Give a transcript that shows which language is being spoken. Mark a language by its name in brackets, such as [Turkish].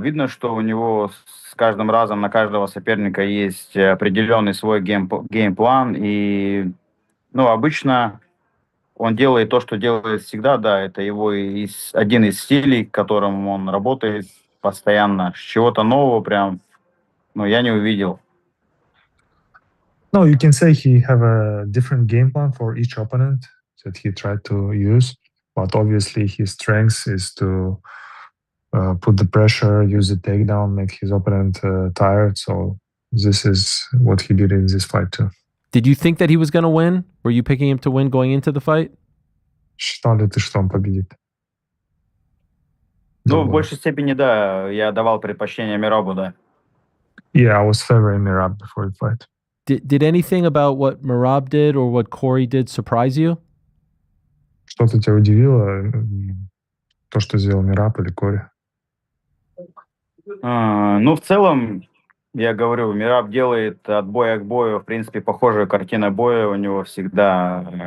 [Russian] Видно, что у него с каждым разом на каждого соперника есть определенный свой геймплан. И, ну, обычно он делает то, что делает всегда, да, это его один из стилей, которым он работает постоянно. Чего-то нового прям, ну, я не увидел. [English] No, you can say he have a different game plan for each opponent that he tried to use, but obviously his strength is to put the pressure, use the takedown, make his opponent tired. So this is what he did in this fight too. Did you think that he was going to win? Were you picking him to win going into the fight? [Russian] Считал ли ты, что он победит? Ну, в Думаю. большей степени, да, я давал предпочтение Мирабу, да. [English] Yeah, I was favoring Mirab before the fight. Did anything about what Merab did or what Corey did surprise you? [Russian] Что-то тебя удивило? То, что сделал Мираб или Кори? Ну, в целом, я говорю, Мираб делает от боя к бою, в принципе, похожую картину боя у него всегда.